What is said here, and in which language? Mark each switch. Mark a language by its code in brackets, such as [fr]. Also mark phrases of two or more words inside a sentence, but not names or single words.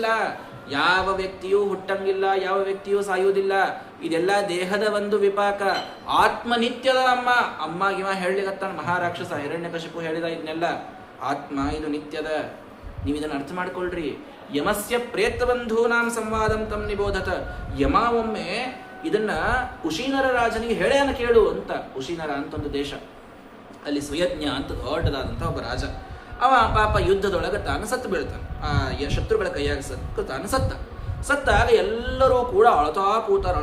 [kn] ಯಾವ ವ್ಯಕ್ತಿಯೂ ಹುಟ್ಟಂಗಿಲ್ಲ, ಯಾವ ವ್ಯಕ್ತಿಯೂ ಸಾಯುವುದಿಲ್ಲ. ಇದೆಲ್ಲ ದೇಹದ ಒಂದು ವಿಪಾಕ. ಆತ್ಮ ನಿತ್ಯದ. ಅಮ್ಮ ಗಿವ ಹೇಳಿಗತ್ತಾನ ಮಹಾರಾಕ್ಷಸ ಹಿರಣ್ಯಕಶಿಪು ಹೇಳಿದ ಇದನ್ನೆಲ್ಲ. ಆತ್ಮ ಇದು ನಿತ್ಯದ. ನೀವು ಇದನ್ನು ಅರ್ಥ ಮಾಡ್ಕೊಳ್ರಿ. [sa] ಯಮಸ್ಯ ಪ್ರೇತಬಂಧೂನಾಂ ಸಂವಾದಂ ತಂ ನಿಬೋಧತ. [kn] ಯಮ ಒಮ್ಮೆ ಇದನ್ನ ಉಶೀನರ ರಾಜನಿಗೆ ಹೇಳ್ಯಾನ ಕೇಳು ಅಂತ. ಉಶೀನರ ಅಂತ ಒಂದು ದೇಶ, ಅಲ್ಲಿ ಸುಯಜ್ಞ ಅಂತ ದೊಡ್ಡದಾದಂಥ ಒಬ್ಬ ರಾಜ. ಅವ ಪಾಪ ಯುದ್ಧದೊಳಗೆ ತಾನು ಸತ್ತು ಬೀಳ್ತಾನೆ. ಆ ಶತ್ರುಗಳ ಕೈಯಾಗ ತಾನು ಸತ್ತಾಗ ಎಲ್ಲರೂ ಕೂಡ ಅಳತಾ ಕೂತಾರ.